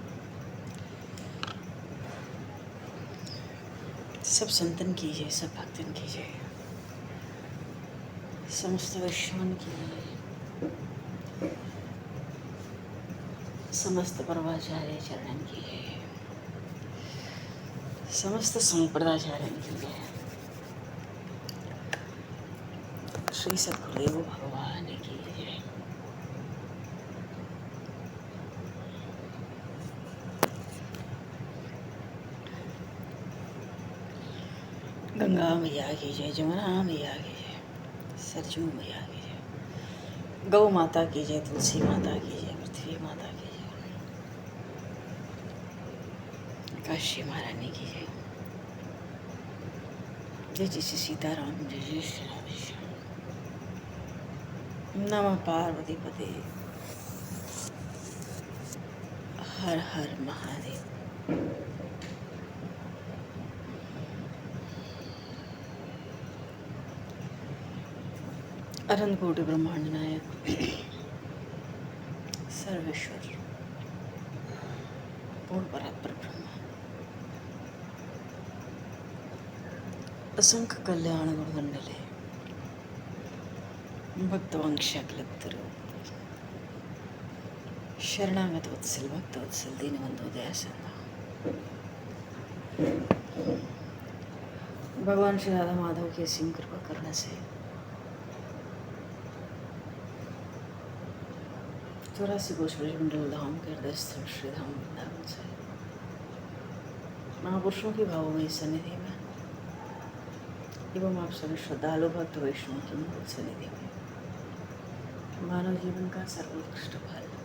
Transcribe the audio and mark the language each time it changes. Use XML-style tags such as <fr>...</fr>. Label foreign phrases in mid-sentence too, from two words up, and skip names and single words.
<hi>सब संतन की जय, सब भक्तन की जय, समस्त वैष्णवन की जय, समस्त परमाचार्य चरणन की जय, समस्त संप्रदाचार्यन की जय। श्री सद्गुरुदेव भगवान की जय। गंगा मैया की जय, जमुना मैया की जय, सरजू मैया की जय, गौ माता की जय, तुलसी माता की जय, पृथ्वी माता की जय, काशी महारानी की जय। जय जय श्री सीताराम, जय जय श्री राधेश्याम। नमः पार्वती पते, हर हर महादेव। अनंत कोटि ब्रह्मांड नायक सर्वेश्वर पूर्ण परात्पर ब्रह्म, असंख्य कल्याण गुणमंडले, भक्तवंशक्लत्र शरणागत वत्सल, भक्त वत्सल, दीनबंधु दयासंदा। भगवान श्री राधा माधव की असीम कृपा करने से 84 कोश ब्रजमंडल धाम के हृदय स्थल श्री धाम वृंदावन से महापुरुषों की भावमयी सन्निधि में एवं आप सभी श्रद्धालु भक्त वैष्णव की मूल सन्निधि में मानव जीवन का सर्वोत्कृष्ट फल</hi>